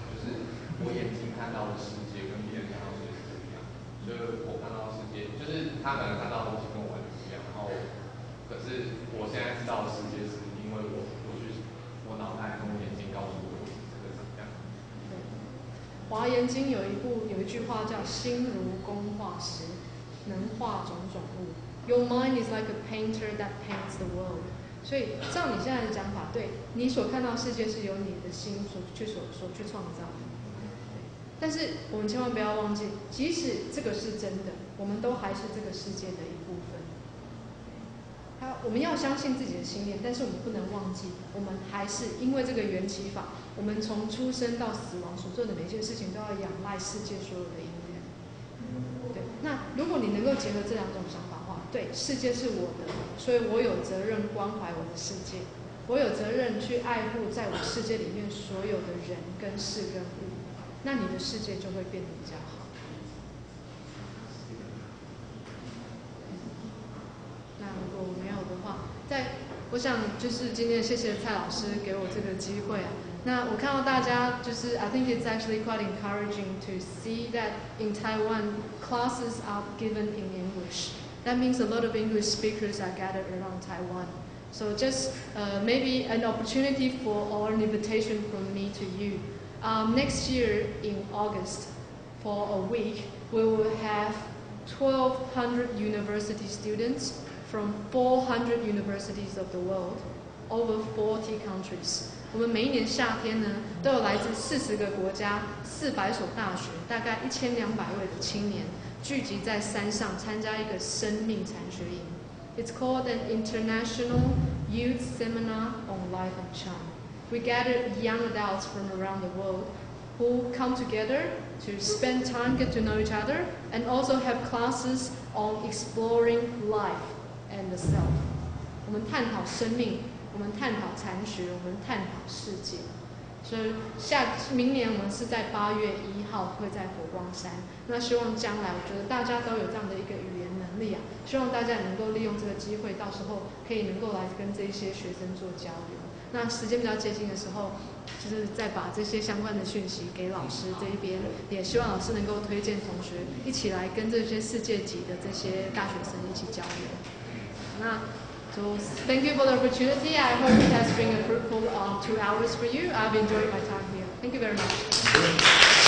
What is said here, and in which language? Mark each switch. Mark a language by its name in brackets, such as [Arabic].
[Chinese] 就是我眼睛看到的世界跟别人看到的世界是不一样，所以我看到的世界，就是他可能看到的东西跟我完全不一样。然后，可是我现在知道的世界是因为我脑袋跟我眼睛告诉我这个长这样。华严经有一句话叫"心如工画师，能画种种物。 [English] Your mind is like a painter that paints the world." [Chinese] 所以照你现在的讲法，对你所看到的世界是由你的心所去创造的。但是我们千万不要忘记，即使这个是真的，我们都还是这个世界的一部分。我们要相信自己的信念，但是我们不能忘记，我们还是因为这个缘起法，我们从出生到死亡所做的每件事情都要仰赖世界所有的因缘。对，那如果你能够结合这两种想法的话，对，世界是我的，所以我有责任关怀我的世界，我有责任去爱护在我世界里面所有的人跟事跟物，那你的世界就会变得比较好。那如果没有的话，我想就是今天谢谢蔡老师给我这个机会啊。那我看到大家就是 [English] I think it's actually quite encouraging to see that in Taiwan classes are given in English. That means a lot of English speakers are gathered around Taiwan. So just maybe an opportunity or an invitation from me to you. Next year in August, for a week, we will have 1,200 university students from 400 universities of the world, over 40 countries. [Chinese] 我们每一年夏天呢，都有来自40个国家、400所大学，大概1200位的青年聚集在山上参加一个生命禅学营。 [English] It's called an International Youth Seminar on Life and Charm. We gather young adults from around the world who come together to spend time, get to know each other, and also have classes on exploring life and the self. [Chinese] 我们探讨生命，我们探讨禅学，我们探讨世界。所以明年我们是在8月1号会在佛光山。那希望将来，我觉得大家都有这样的一个语言能力啊，希望大家也能够利用这个机会，到时候可以能够来跟这些学生做交流。那时间比较接近的时候，就是再把这些相关的讯息给老师这一边，也希望老师能够推荐同学一起来跟这些世界级的这些大学生一起交流。 [English] So thank you for the opportunity. I hope it has been a fruitful 2 hours for you. I've enjoyed my time here. Thank you very much.